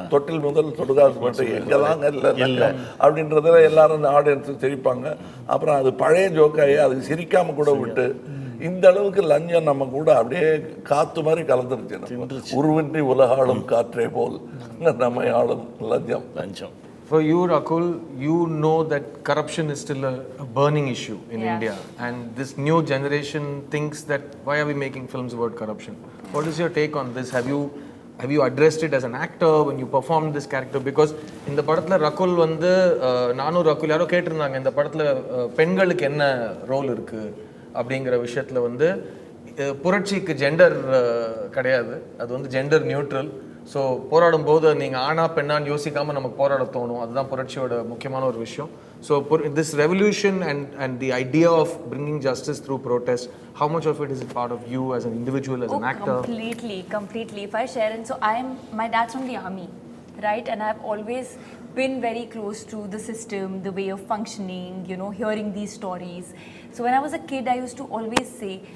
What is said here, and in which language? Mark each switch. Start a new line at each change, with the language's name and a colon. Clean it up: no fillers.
Tamil: தொட்டில் முதல் சுடுகாசு மட்டும் எங்கெல்லாம் இல்லை அப்படின்றதுல எல்லாரும் இந்த ஆடியன்ஸு சிரிப்பாங்க. அப்புறம் அது பழைய ஜோக்காகி அது சிரிக்காம கூட விட்டு இந்த அளவுக்கு லஞ்சம் நம்ம கூட அப்படியே காற்று மாதிரி கலந்துருச்சு. உருவின்றி உலகாளும் காற்றே போல் நம்ம ஆளும் லஞ்சம்.
English: For you, Rakul, you know that corruption is still a burning issue in India, and this new generation thinks that why are we making films about corruption? What is your take on this? Have you addressed it as an actor when you performed this character? Because in the
Tamil: படத்துல ரகுல் வந்து நானும் ரகுல் யாரோ கேட்டிருந்தாங்க, இந்த படத்துல பெண்களுக்கு என்ன role இருக்கு அப்படிங்கிற விஷயத்துல வந்து புரட்சிக்கு ஜெண்டர் கிடையாது, அது வந்து ஜெண்டர் நியூட்ரல். ஸோ போராடும் போது நீங்கள் ஆனா பெண்ணான்னு யோசிக்காமல் நமக்கு போராட தோணும், அதுதான் புரட்சியோட முக்கியமான ஒரு விஷயம்.
English: So this revolution and the idea of bringing justice through protest, how much of it is a part of you as an individual, as an actor? Completely. If I share, and so my dad's from the army, right? And I've always been very close to the system, the way of functioning, hearing these stories. So when I was a kid, I used to always say,